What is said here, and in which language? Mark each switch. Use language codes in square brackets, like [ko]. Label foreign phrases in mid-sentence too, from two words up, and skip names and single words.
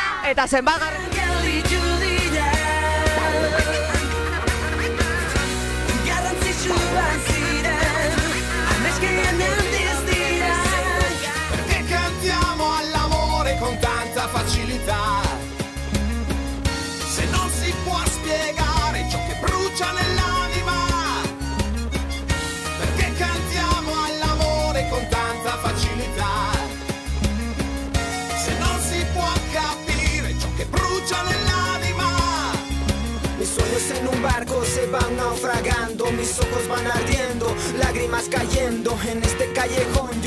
[eu] Eta zenbagarren... [it] Perché cantiamo all'amore con tanta facilità, se non si può spiegare ciò che brucia nell'anima. Perché cantiamo all'amore con tanta facilità, se non si può capire ciò che brucia nell'anima. [es] Mis sueños en un barco se van naufragando, mis ojos van ardiendo, lágrimas cayendo en este callejón.